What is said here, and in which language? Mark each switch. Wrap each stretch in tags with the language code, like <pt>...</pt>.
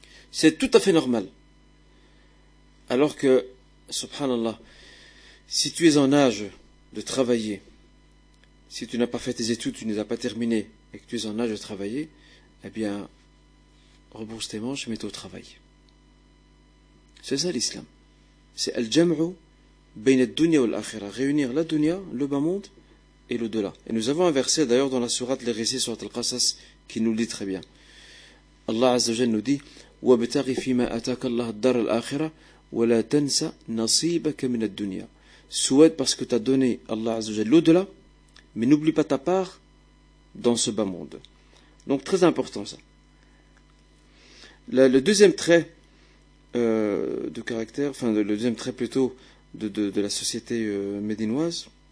<fr>C'est tout à fait normal. Alors que, subhanallah, si tu es en âge de travailler, si tu n'as pas fait tes études, tu ne les as pas terminées, et que tu es en âge de travailler, eh bien, rebrousse tes manches et mets-toi au travail. C'est ça l'islam. C'est</fr> <ar>al-jam'u bayna ad-dunya wal-akhirah.</ar> <fr>Réunir la dunya, le bas monde, et l'au-delà. Et nous avons un verset d'ailleurs dans la sourate les récits sur Al-Qasas qui nous le dit très bien.</fr> <ar>Allah Azza wa Jalla</ar> <fr>nous dit</fr> <ar>وَابْتَغِ فِيمَا أَتَاكَ اللَّهُ الدَّارَ الْآخِرَةَ وَلَا تَنْسَ نَصِيبَكَ مِنَ الدُّنْيَا.</ar> <fr>Souhaite parce que tu as donné Allah Azza wa Jalla l'au-delà, mais n'oublie pas ta part dans ce bas monde. Donc très important ça. Le deuxième trait de caractère, enfin le deuxième trait plutôt de la société médinoise,</fr>